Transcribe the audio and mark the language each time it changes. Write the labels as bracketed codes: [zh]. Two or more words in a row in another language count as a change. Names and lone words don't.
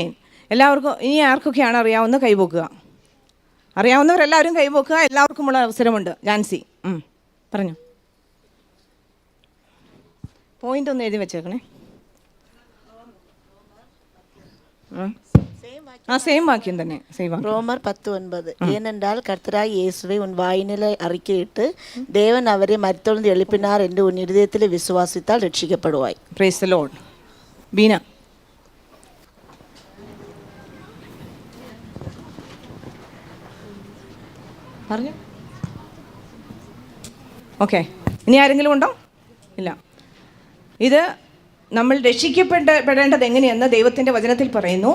[ml] എല്ലാവർക്കും ഇനി ആർക്കൊക്കെയാണ് അറിയാവുന്ന കൈപൊക്കുക. അറിയാവുന്നവരെല്ലാവരും കൈപൊക്കുക. എല്ലാവർക്കുമുള്ള അവസരമുണ്ട്. ജാൻസി പറഞ്ഞു. പോയിന്റ് ഒന്ന് എഴുതി വെച്ചേക്കണേ. സെയിം വാക്യം തന്നെ. [ta] ரோமர் 10:9 ஏனென்றால் கர்த்தராய் இயேசுவை உன் வாயினிலே அறிக்கையிட்டு தேவன் அவரை மரித்தொழுந்து எழுப்பினார் என்று உன் இருதயத்திலே விசுவாசித்தால் ரட்சிக்கப்படுவாய். [en] praise the Lord. [ml] ബീന പറഞ്ഞു. ഓക്കെ, ഇനി ആരെങ്കിലും ഉണ്ടോ? ഇല്ല. ഇത് നമ്മൾ രക്ഷിക്കപ്പെടേണ്ടത് എങ്ങനെയെന്ന് ദൈവത്തിൻ്റെ വചനത്തിൽ പറയുന്നു.